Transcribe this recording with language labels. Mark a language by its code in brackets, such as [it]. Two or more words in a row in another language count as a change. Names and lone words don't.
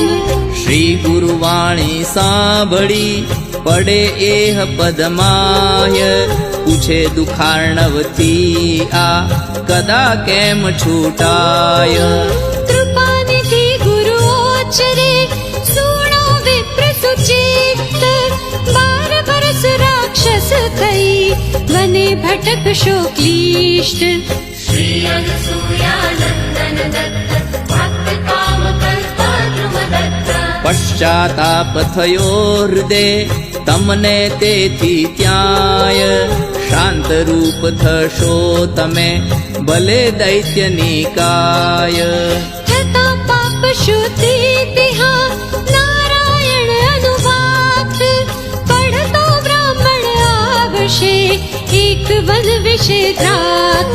[gu] શ્રી ગુરુવાણી સાંભળી પડે એહ પદમાય પૂછે દુખાર્ણવથી આ કદા કેમ છૂટાય કૃપાનિધિ ગુરુઓચરે સુણો વિપ્ર સુચિત 12 વર્ષ રાક્ષસ થઈ વને ભટકશો ક્લિષ્ટ [sa] श्री अनसूयानन्दन दत्त भक्त काम कल्प द्रुम दत्त [gu] પશ્ચાતાપ થયો હૃદય તમને તેથી ત્યાંય શાંત રૂપ થશો તમે ભલે દૈત્યની કાય થતા પાપ શુદ્ધિ તિહા નારાયણ અનુવાદ પઢતો બ્રાહ્મણ આવશે એક વન વિશે દ્રાત